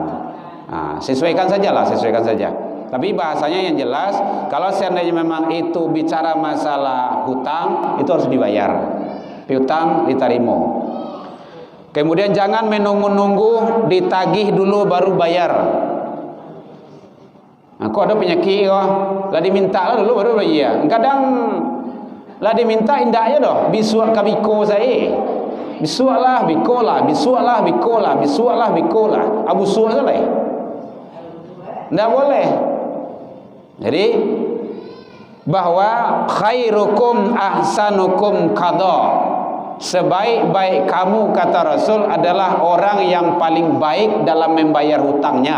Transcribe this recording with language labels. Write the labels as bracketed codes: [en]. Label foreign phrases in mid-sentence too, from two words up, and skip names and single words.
[id] Sesuaikan sajalah, sesuaikan saja. Tapi bahasanya yang jelas, kalau seandainya memang itu bicara masalah hutang, itu harus dibayar. Piutang diterima. Kemudian jangan menunggu-nunggu ditagih dulu baru bayar. Kok ada penyakit lah diminta lah dulu baru bayar. [min] Kadang lah diminta indah aja doh, bisuak ka biko saya. Bisuaklah bikolah, bisuaklah bikolah, bisuaklah bikolah. Abu suak tu lah. [id] Enggak boleh. Jadi bahwa [ar] خيركم أحسنكم قضاء. [id] Sebaik-baik kamu kata Rasul adalah orang yang paling baik dalam membayar hutangnya.